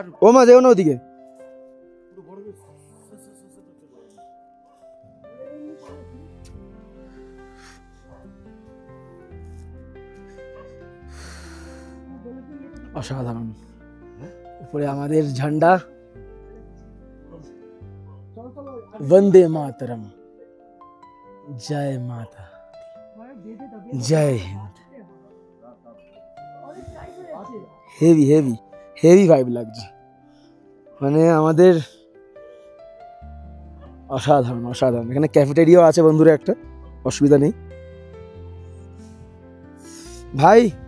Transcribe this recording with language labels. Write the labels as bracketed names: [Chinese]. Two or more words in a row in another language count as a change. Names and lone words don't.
[Bangla] ও মা যেও না ওদিকে। অসাধারণ। উপরে আমাদের ঝান্ডা, [Hindi] वंदे मातरम, जय माता, जय हिंद। [English] heavy heavy heavy vibe [Bangla] লাগছে, মানে আমাদের অসাধারণ অসাধারণ। এখানে ক্যাফেটেরিয়াও আছে বন্ধুরা, একটা অসুবিধা নেই ভাই।